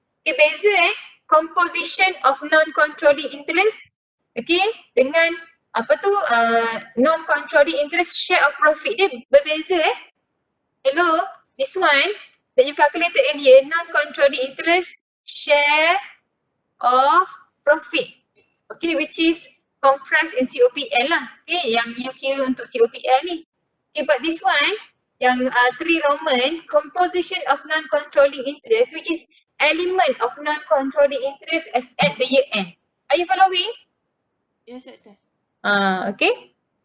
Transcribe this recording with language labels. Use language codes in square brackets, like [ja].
[en] Okay, beza composition of non-controlling interest, okay, dengan apa tu non-controlling interest share of profit dia berbeza Hello, this one that you calculated earlier, non-controlling interest share of profit. Okay, which is comprised in COPL lah. [ms] Okay, yang you kira untuk COPL ni. [en] Okay, but this one, yang 3 Roman, composition of non-controlling interest, which is element of non-controlling interest as at the year end. Are you following? Yes, Doktor. Okay.